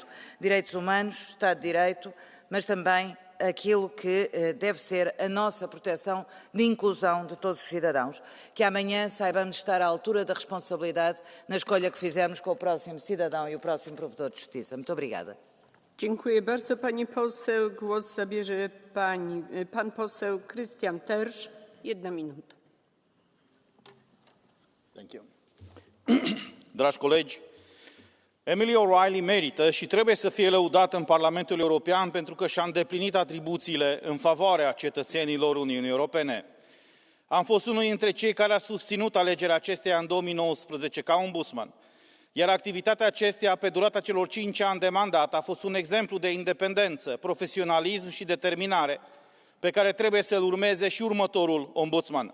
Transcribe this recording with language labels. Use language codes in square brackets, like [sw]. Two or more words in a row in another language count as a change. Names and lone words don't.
[pt] Direitos humanos, Estado de Direito, mas também aquilo que deve ser a nossa proteção de inclusão de todos os cidadãos. Que amanhã saibamos estar à altura da responsabilidade na escolha que fizermos com o próximo cidadão e o próximo provedor de justiça. Muito obrigada. [pl] Dziękuję bardzo. Pani poseł, głos zabierze pan poseł Christian Tersch. [ro] 1 minută. [en] Thank you. [ro] Dragi colegi, Emily O'Reilly merită și trebuie să fie lăudată în Parlamentul European pentru că și-a îndeplinit atribuțiile în favoarea cetățenilor Uniunii Europene. Am fost unul dintre cei care a susținut alegerea acesteia în 2019 ca ombudsman, iar activitatea acesteia pe durata celor 5 ani de mandat a fost un exemplu de independență, profesionalism și determinare pe care trebuie să-l urmeze și următorul ombudsman.